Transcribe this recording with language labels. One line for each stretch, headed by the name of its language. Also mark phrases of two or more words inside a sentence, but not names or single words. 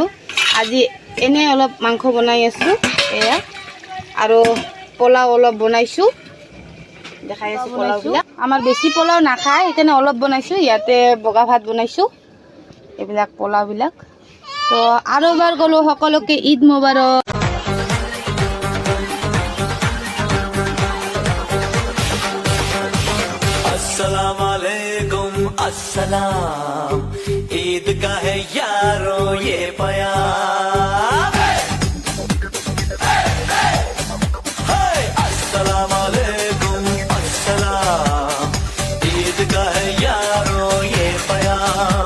Assamese: আজি এনে অলপ মাংস বনাই আছোঁ এয়া, আৰু পোলাও অলপ বনাইছোঁ, দেখাই আছোঁ পোলাওবিলাক। আমাৰ বেছি পোলাও নাখায়, সেইকাৰণে অলপ বনাইছোঁ। ইয়াতে বগা ভাত বনাইছোঁ, এইবিলাক পোলাওবিলাক। তো আৰু এবাৰ ক'লোঁ সকলোকে
Arabic: عيد مبارك. السلام عليكم
Hindi: अस्सलाम, ईद का है यारो ये प्यार।
Arabic: السلام عليكم
Hindi: अस्सलाम, ईद का है यारो ये प्यार।